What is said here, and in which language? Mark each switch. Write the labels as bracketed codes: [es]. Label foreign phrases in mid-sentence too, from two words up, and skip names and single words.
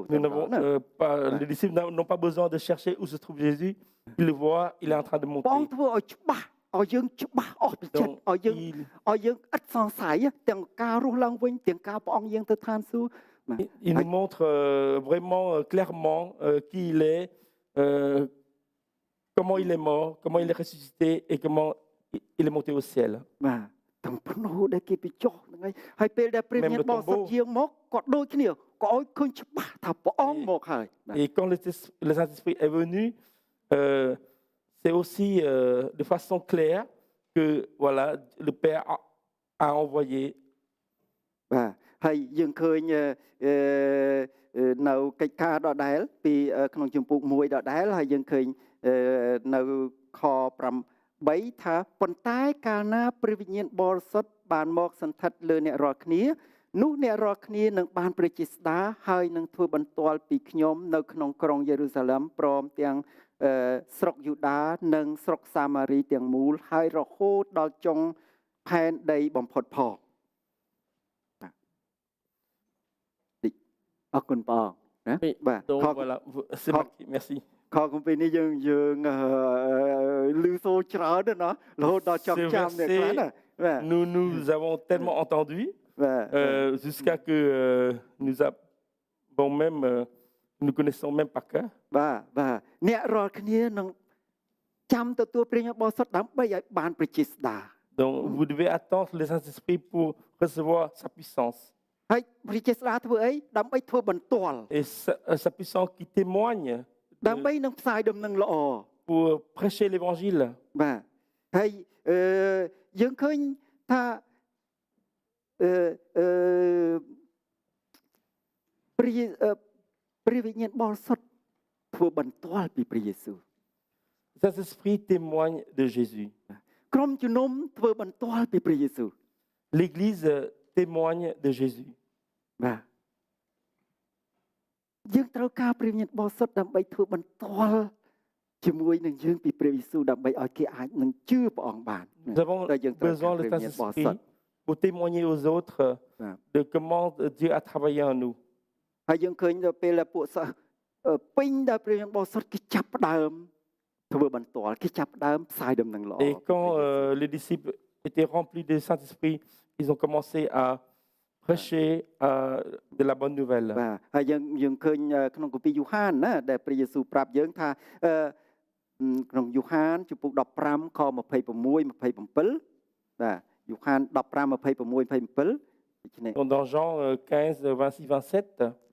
[fr] Les disciples n'ont pas besoin de chercher où se trouve Jésus ils le voient il est en train de monter [km] ព្រះអង្គធ្វើឲ្យច្បាស់ឲ្យយើងច្បាស់អស់ពីចិត្តឲ្យយើងឥតសង្ស័យទាំងការរស់ឡើងវិញទាំងការព្រះអង្គយាងទៅឋានសួគ៌ [fr] Il nous montre vraiment clairement qui il est, comment il est mort, comment il est ressuscité et comment il est monté au ciel. [km] បាទទាំងភ្នូដែលគេពីចុះហ្នឹងហើយពេលដែលព្រះវិញ្ញាណបរិសុទ្ធយាងមកក៏ដូចគ្នាក៏ឲ្យឃើញច្បាស់ថាព្រះអង្គមកហើយ [fr] Et quand le Saint-Esprit est venu, c'est aussi de façon claire que voilà, le Père a envoyé. [km] បាទហើយយើងឃើញនៅកិច្ចការដដែលពីក្នុងជំពូក1ដដែលហើយយើងឃើញនៅខ 3ថាប៉ុន្តែកាលណាព្រះវិញ្ញាណ បរិសុទ្ធបានមកសន្ធិដ្ឋលើអ្នករាល់គ្នានោះអ្នករាល់គ្នានឹងបានព្រះជាស្ដាហើយនឹងធ្វើបន្ទាល់ពីខ្ញុំនៅក្នុងក្រុងយេរូសាឡិមព្រមទាំងស្រុកយូដានិងស្រុកសាម៉ារីទាំងមូលហើយរហូតដល់ចុងផែនដីបំផុតផងអរគុណព្រះអង្គណា [fr] Oui, [km] បាទ [fr] donc ខក voilà, c'est Khóc. marqué, merci. [km] ខកកំពីនេះយើងឮសូរច្រើនណាស់រហូតដល់ចង់ចាំអ្នកខ្លះណាបាទ [fr] Nous avons tellement entendu [km] បាទ [fr] jusqu'à que nous avons même, nous connaissons même par cœur. [km] បាទអ្នករាល់គ្នានឹងចាំទទួលព្រះញាបរិសុទ្ធដើម្បីឲ្យបានព្រះជាស្ដា [fr] Donc vous devez attendre le Saint-Esprit pour recevoir sa puissance. [km] ហើយព្រះជាស្ដាធ្វើអីដើម្បីធ្វើបន្ទាល់ [fr] Et sa puissance qui témoigne [km] ដើម្បីនឹងផ្សាយដំណឹងល្អ [fr] pour prêcher l'évangile. [km] បាទហើយយើងឃើញថាព្រះវិញ្ញាណបរិសុទ្ធធ្វើបន្ទាល់ពីព្រះយេស៊ូវ [fr] Le Saint-Esprit témoigne de Jésus. [km] ក្រុមជំនុំធ្វើបន្ទាល់ពីព្រះយេស៊ូវ [fr] L'Église témoigne de Jésus. [km] បាទយើងត្រូវការព្រះវិញ្ញាណបរិសុទ្ធដើម្បីធ្វើបន្ទាល់ជាមួយនឹងយើងពីព្រះយេស៊ូវដើម្បីឲ្យគេអាចនឹងជឿព្រះអង្គបាន [fr] Nous avons besoin de Saint-Esprit pour témoigner aux autres de comment Dieu a travaillé en nous. [km] ហើយយើងឃើញដល់ពេលពួកសិស្សពេញដល់ព្រះវិញ្ញាណបរិសុទ្ធគេចាប់ផ្ដើមធ្វើបន្ទាល់គេចាប់ផ្ដើមផ្សាយដំណឹងល្អ [fr] Et quand les disciples étaient remplis du Saint-Esprit, ils ont commencé à prêcher de la bonne nouvelle. [km] បាទហើយយើងឃើញក្នុងគម្ពីរយូហានណាដែលព្រះយេស៊ូវប្រាប់យើងថាក្នុងយូហានជំពូក15ខ26 27បាទយូហាន15 26 27ដូច្នេះ [fr] Dans Jean 15, 26, 27,